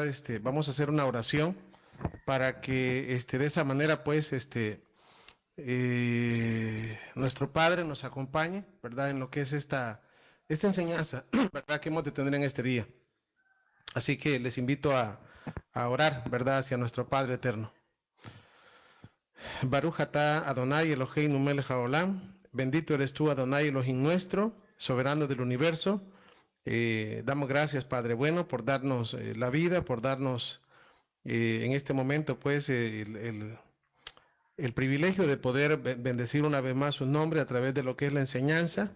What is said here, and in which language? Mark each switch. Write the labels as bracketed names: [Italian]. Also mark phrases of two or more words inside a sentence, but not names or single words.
[Spanish] Vamos a hacer una oración para que de esa manera, pues, nuestro Padre nos acompañe, ¿verdad? En lo que es esta enseñanza, ¿verdad? Que hemos de tener en este día. Así que les invito a orar, ¿verdad? Hacia nuestro Padre eterno. [Hebrew] ברוך אתה אדוני אלוהינו מלך העולם. [Spanish] Bendito eres tú, Adonai Elohim nuestro, soberano del universo. Damos gracias, Padre bueno, por darnos la vida, por darnos en este momento, pues, el privilegio de poder bendecir una vez más su nombre a través de lo que es la enseñanza.